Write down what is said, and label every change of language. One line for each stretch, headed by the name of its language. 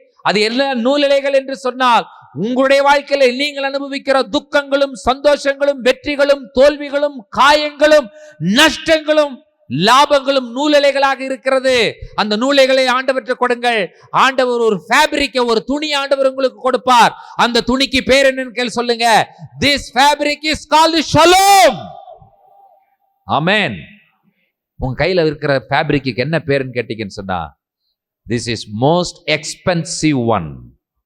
Tamil: அது என்ன நூலிழைகள் என்று சொன்னால், உங்களுடைய வாழ்க்கையில நீங்கள் அனுபவிக்கிற துக்கங்களும் சந்தோஷங்களும் வெற்றிகளும் தோல்விகளும் காயங்களும் நஷ்டங்களும் லாபங்களும் நூலிழைகளாக இருக்கிறது. அந்த நூலிழைகளை ஆண்டவற்றை கொடுங்கள். ஆண்டவர் ஒரு ஃபேப்ரிக்கை, ஒரு துணி ஆண்டவர் உங்களுக்கு கொடுப்பார். அந்த துணிக்கு பேர் என்னன்னு கேள்வி சொல்லுங்க.
English: This fabric is called Shalom.
Tamil: ஆமென். உங்க கையில இருக்கிற ஃபேப்ரிக்கு என்ன பேருன்னு கேட்டீங்கன்னு சொன்னா,
English: this is most expensive one.